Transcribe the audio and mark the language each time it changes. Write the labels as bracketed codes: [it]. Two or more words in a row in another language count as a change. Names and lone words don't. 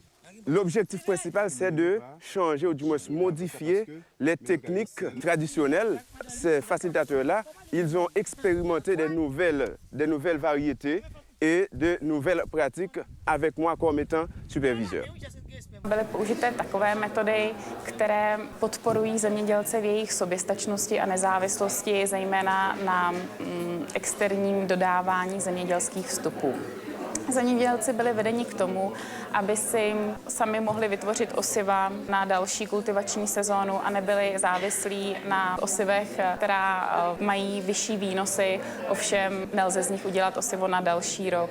[fr] L'objectif principal, c'est de changer ou du moins modifier les techniques traditionnelles. Ces facilitateurs-là, ils ont expérimenté des nouvelles variétés et de nouvelles pratiques avec moi comme étant superviseur. [cs] Byly použité takové metody, které podporují zemědělce v jejich soběstačnosti a nezávislosti, zejména na externím dodávání zemědělských vstupů. Zemědělci byli vedeni k tomu, aby si sami mohli vytvořit osiva na další kultivační sezónu a nebyli závislí na osivech, která mají vyšší výnosy, ovšem nelze z nich udělat osivo na další rok.